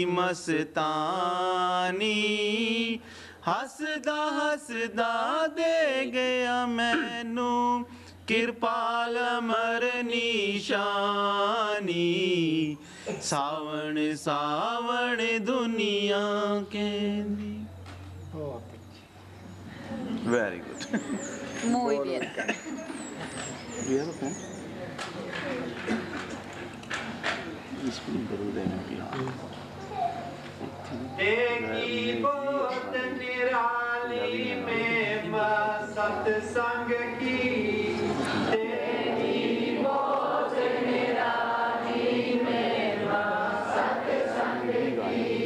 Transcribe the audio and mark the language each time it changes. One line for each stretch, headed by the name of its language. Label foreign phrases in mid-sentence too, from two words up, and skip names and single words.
Punjabi: ਮਸਤਾਨੀ ਹੱਸਦਾ ਹੱਸਦਾ ਦੇ ਗਿਆ ਮੈਨੂੰ ਕਿਰਪਾਲ ਅਮਰ ਨਿਸ਼ਾਨੀ ਸਾਵਣ ਸਾਵਣ ਦੁਨੀਆ ਕਹਿੰਦੀ
English: Very good.
Spanish: Muy bien.
English: Do you have a pen?
Hindi: तेरी बहुत निराली में सत्संग की तेरी बहुत निराली में सत्संग की